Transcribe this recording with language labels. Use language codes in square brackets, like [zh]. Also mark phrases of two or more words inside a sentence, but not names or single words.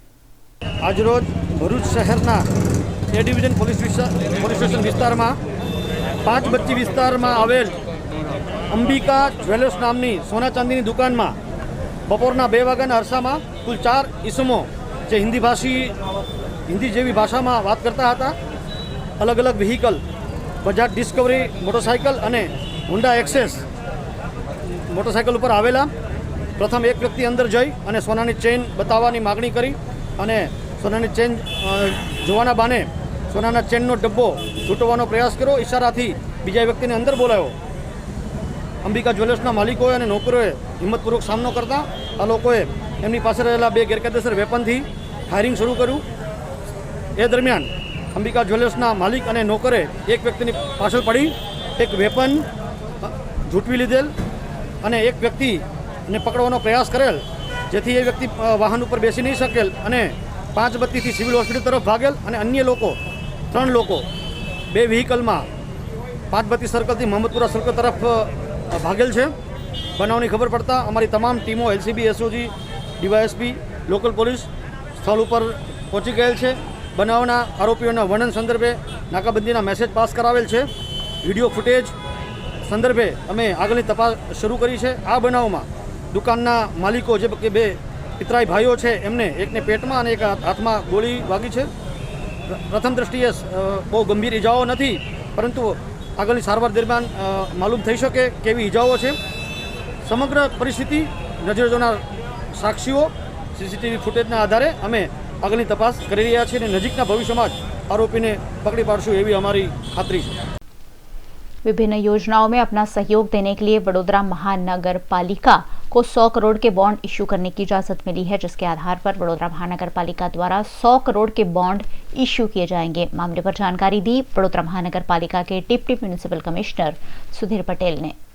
[gu] આજ રોજ ભરૂચ શહરના એ ડિવિઝન પુલિસ સ્ટેશન વિસ્તાર માં 5 બચ્ચી વિસ્તાર માં આવેલ અંબિકા જ્વેલર્સ નામની [hi] सोना चांदी की दुकान में [gu] બપોરના 2 વાગ્યાના અરસા માં કુલ 4 ઈસમો જે હિંદી જેવી ભાષા માં બાત કરતા થા, અલગ અલગ વ્હીકલ બજાજ ડિસ્કવરી મોટરસાઇકલ અને હોંડા એક્સેસ મોટરસાઇકલ પર આવેલા। પ્રથમ એક વ્યક્તિ અંદર જઈ અને સોનાની ચેન બતાવવાની માગણી કરી અને સોનાની ચેન જોવાના બાને સોનાના ચેનનો ડબ્બો લૂંટવાનો પ્રયાસ કર્યો। ઇશારાથી બીજા વ્યક્તિને અંદર બોલાવ્યો। અંબિકા જ્વેલર્સના માલિકોએ અને નોકરોએ હિંમતપૂર્વક સામનો કરતા આ લોકોએ એમની પાસે રહેલા 2 ગેરકાયદેસર વેપનથી ફાયરિંગ શરૂ કર્યું। એ દરમિયાન અંબિકા જ્વેલર્સના માલિક અને નોકરે એક વ્યક્તિની પાછળ પડી એક વેપન ઝૂટવી લીધેલ અને એક વ્યક્તિ ને પકડવાનો પ્રયાસ કરેલ, જેથી એ વ્યક્તિ વાહન પર બેસી નહીં શકેલ અને 5 બત્તીથી સિવિલ હોસ્પિટલ તરફ ભાગેલ અને અન્ય લોકો 3 લોકો 2 વ્હીકલ માં 5 બત્તી સર્કલ થી મોહમ્મદપુરા સર્કલ તરફ ભાગેલ છે। બનાવની ખબર પડતા અમારી તમામ ટીમો એલસીબી એસઓજી ડીવાયએસપી લોકલ પોલીસ સ્થળ પર પહોંચી ગયેલ છે। બનાવના આરોપીઓના વર્ણન સંદર્ભે નાકાબંધીના મેસેજ પાસ કરાવેલ છે। વિડિયો ફૂટેજ સંદર્ભે અમે આગળની તપાસ શરૂ કરી છે। આ બનાવમાં દુકાનના માલિકો જે કે 2 પિતરાઈ ભાઈઓ છે એમને એકને પેટમાં અને એક હાથમાં ગોળી વાગી છે। પ્રથમ દૃષ્ટિએ બહુ ગંભીર ઈજાઓ નથી, પરંતુ આગળની સારવાર દરમિયાન માલૂમ થઈ શકે કેવી ઈજાઓ છે। સમગ્ર પરિસ્થિતિ નજર જોનાર સાક્ષીઓ સીસીટીવી ફૂટેજના આધારે અમે આગળની તપાસ કરી રહ્યા છીએ અને નજીકના ભવિષ્યમાં જ આરોપીને પકડી પાડશું એવી અમારી ખાતરી છે। [hi] विभिन्न योजनाओं में अपना सहयोग देने के लिए वडोदरा महानगर पालिका को 100 करोड़ के बॉन्ड इश्यू करने की इजाजत मिली है, जिसके आधार पर वडोदरा महानगर पालिका द्वारा 100 करोड़ के बॉन्ड इश्यू किए जाएंगे। मामले पर जानकारी दी वडोदरा महानगर पालिका के डिप्टी म्युनिसिपल कमिश्नर सुधीर पटेल ने।